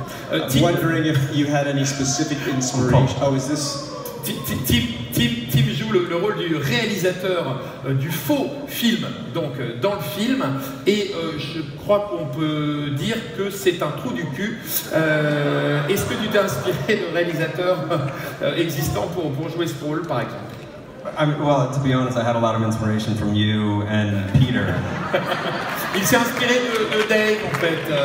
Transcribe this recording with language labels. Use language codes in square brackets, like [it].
[en] I'm wondering if you had any specific inspiration. Oh, is this... [fr] Tim joue le rôle du réalisateur du faux film, donc dans le film, et je crois qu'on peut dire que c'est un trou du cul. Est-ce que tu t'es inspiré de réalisateurs existants pour jouer ce rôle, par exemple? [en] Well, to be honest, I had a lot of inspiration from you and Peter. [fr] Il s'est inspiré de Dave, en fait.